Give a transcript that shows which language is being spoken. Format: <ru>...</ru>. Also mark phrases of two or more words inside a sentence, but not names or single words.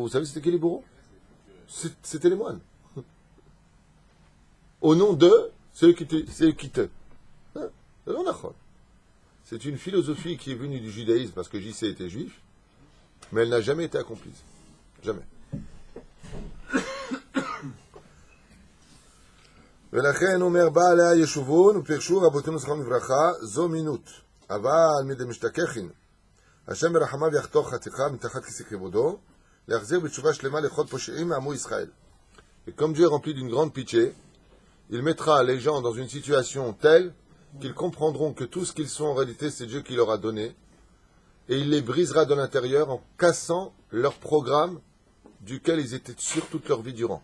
<fr>Vous savez c'était qui les bourreaux? C'était les moines. Au nom de ceux qui te. Hein? C'est une philosophie qui est venue du judaïsme parce que JC était juif, mais elle n'a jamais été accomplie. Jamais.</fr> <he>ולכן אומר בעלי הישובון ופרשו רבותינו זכרם לברכה זו מינות אבל מדמשתככין השם ברחמיו יחתוך חתיכה מתחת כיסא כבודו להחזיר בתשובה שלמה לכל פושעים מעמו ישראל.</he> <fr>Et comme Dieu est rempli d'une grande pitié, il mettra les gens dans une situation telle qu'ils comprendront que tout ce qu'ils sont en réalité c'est Dieu qui leur a donné et il les brisera de l'intérieur en cassant leur programme duquel ils étaient sûrs toute leur vie durant.</fr>